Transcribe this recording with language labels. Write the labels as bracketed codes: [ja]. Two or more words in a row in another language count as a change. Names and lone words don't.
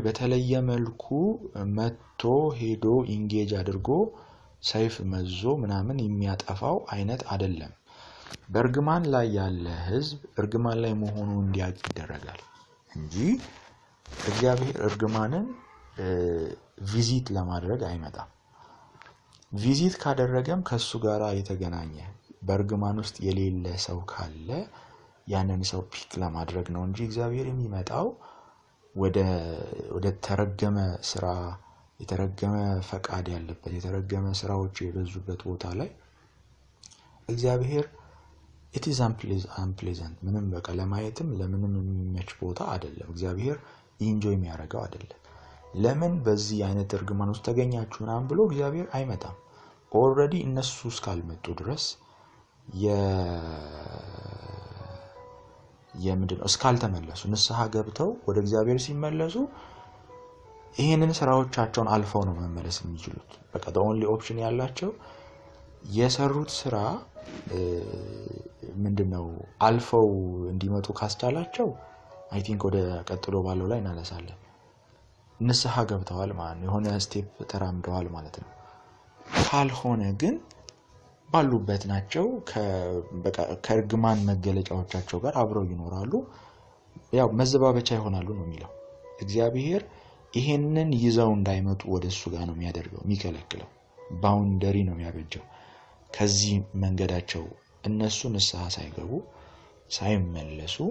[am] በተለየ መልኩ መጥቶ ሄዶ ኢንጌጅ አድርጎ ሰይፍ መዞ ምናምን የሚያጠፋው አይነት አይደለም። በርግማን ላይ ያለ ህዝብ እርግማን ላይ መሆኑ እንዲያውቅ ይደረጋል እንጂ እግዚአብሔር እርግማንን ቪዚት ለማድረግ አይመጣም። ቪዚት ካደረገም ከሱ ጋራ የተገናኘ በርግማን ውስጥ የሌለ ሰው ካለ ያንን ሰው ፒክ ለማድረግ ነው እንጂ እግዚአብሔር የሚመጣው ወደ ተረገመ ስራ የተረገመ ፈቃድ ያለበት የተረገመ ስራዎች የበዙበት ቦታ ላይ እግዚአብሔር [en] it is unpleasant [am] ምንም በቃ ለማየትም ለምንም የሚመች ቦታ አይደለም። እግዚአብሔር ኢንጆይ የሚያደርገው አይደለም። ለምን በዚህ አይነት እርግማን ውስጥ ተገኛችሁ ምናምን ብሎ እግዚአብሔር አይመጣም። ኦሬዲ እነሱ እስካልመጡ ድረስ የምንድነው እስካልተመለሱ ንስሐ ገብተው ወደ እግዚአብሔር ሲመለሱ ይሄንን ስራዎቻቸውን አልፈው ነው መመለስ የሚችሉት። በቃ [en] the only option [am] ያላቸው የሰሩት ስራ ምንድነው አልፈው እንዲመጡ ካስቻላቸው [en] I think [am] ወደ ቀጥሎ ባለው ላይ እናነሳለን። ንስሐ ገብተዋል ማለት ነው፣ የሆነ ስቴፕ ተራምደዋል ማለት ነው። ካልሆነ ግን ባሉበት ናቸው ከእርግማን መገለጫዎቻቸው ጋር አብረው ይኖራሉ። ያው መዘባበቻ ይሆናሉ ነው የሚለው። እግዚአብሔር ይሄንን ይዘው እንዳይመጡ ወደሱ ጋር ነው የሚያደርገው፣ የሚከለክለው ባውንደሪ ነው የሚያበጀው። ከዚህ መንገዳቸው እነሱ ንስሐ ሳይገቡ ሳይመለሱ